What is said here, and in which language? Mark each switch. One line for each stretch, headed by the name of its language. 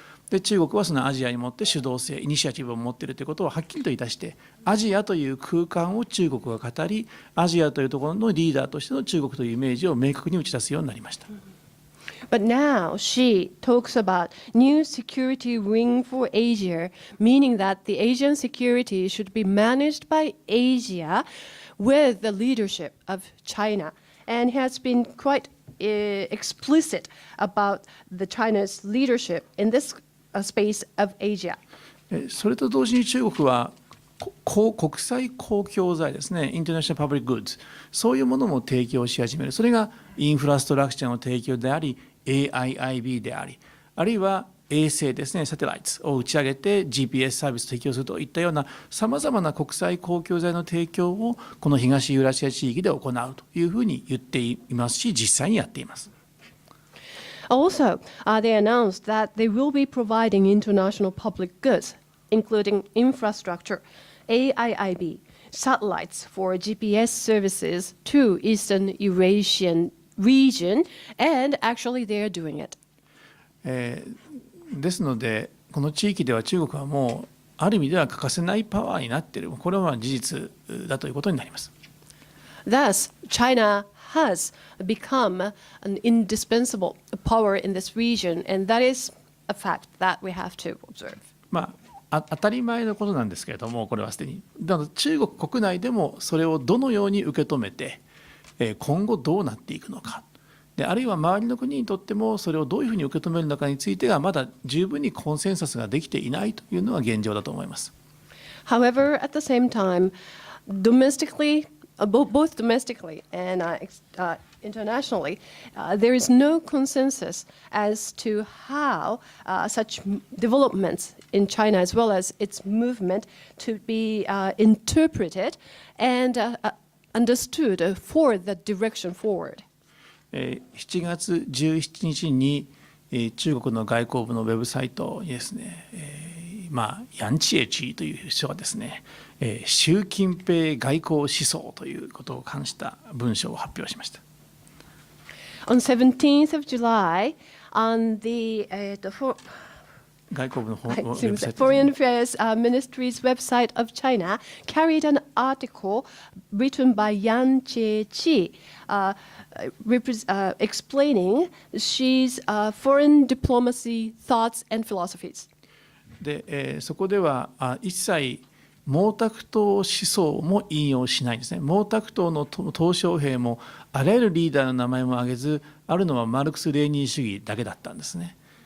Japanese: で中国はそのアジアにもって主導性イニシアチブを持っているということをはっきりと言い出して、アジアという空間を中国が語り、アジアというところのリーダーとしての中国というイメージを明確に打ち出すようになりました。
English: But now she talks about new security ring for Asia, meaning that the Asian security should be managed by Asia with the leadership of China, and has been quite explicit about the China's leadership in this space of Asia.
Japanese: それと同時に中国は国際公共財ですね、インターナショナルパブリックグッズ、そういうものも提供し始める。それがインフラストラクチャーの提供であり、AIIB であり、あるいは衛星ですね、サテライトを打ち上げて GPS サービスを提供するといったようなさまざまな国際公共財の提供をこの東ユーラシア地域で行うというふうに言っていますし、実際にやっています。
English: Also, they announced that they will be providing international public goods, including infrastructure, AIIB, satellites for GPS services to Eastern Eurasian region, and actually they are doing it.
Japanese: ですので、この地域では中国はもうある意味では欠かせないパワーになっている、これは事実だということになります。
English: Thus, China has become an indispensable power in this region, and that is a fact that we have to observe.
Japanese: 当たり前のことなんですけれども、これはすでに中国国内でもそれをどのように受け止めて今後どうなっていくのか、であるいは周りの国にとってもそれをどういうふうに受け止めるのかについてがまだ十分にコンセンサスができていないというのは現状だと思います。
English: However, at the same time, domestically, both domestically and internationally, there is no consensus as to how such developments in China, as well as its movement, to be interpreted and understood for the direction forward.
Japanese: 7月17日に中国の外交部のウェブサイトにですね、ヤンチエチーという人がですね、習近平外交思想ということを関した文章を発表しました。
English: On 17th of July, on the
Japanese: 外交部のウェブサイト
English: Foreign Affairs Ministry's website of China carried an article written by Yang Jiechi explaining Xi's foreign diplomacy thoughts and philosophies.
Japanese: で、そこでは一切毛沢東思想も引用しないんですね。毛沢東の鄧小平もあらゆるリーダーの名前も挙げず、あるのはマルクス・レーニン主義だけだったんですね。